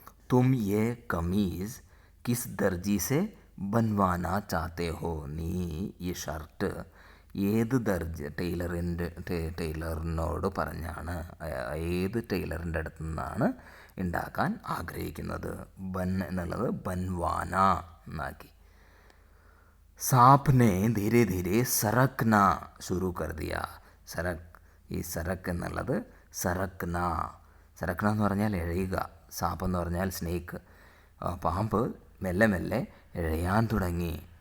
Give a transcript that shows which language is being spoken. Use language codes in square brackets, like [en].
[hi] തും യെ കമീസ് കിസ് ദർജി സെ ബൻവാന ചാത്തേ ഹോ. [ml] നീ ഈ ഷർട്ട് ഏത് ടൈലറിനോട് പറഞ്ഞാണ്, ഏത് ടൈലറിൻ്റെ അടുത്ത് നിന്നാണ് ഉണ്ടാക്കാൻ ആഗ്രഹിക്കുന്നത്? ബൻ എന്നുള്ളത് ബൻവാന എന്നാക്കി. [hi] सांप ने धीरे धीरे सरकना शुरू कर दिया. [ml] സരക്, ഈ സരക്ക് എന്നുള്ളത് സരക്ന. സരക്ന എന്ന് പറഞ്ഞാൽ എഴയുക, സാപ്പ് എന്ന് പറഞ്ഞാൽ സ്നേക്ക്. പാമ്പ് മെല്ലെ മെല്ലെ എഴയാൻ തുടങ്ങി.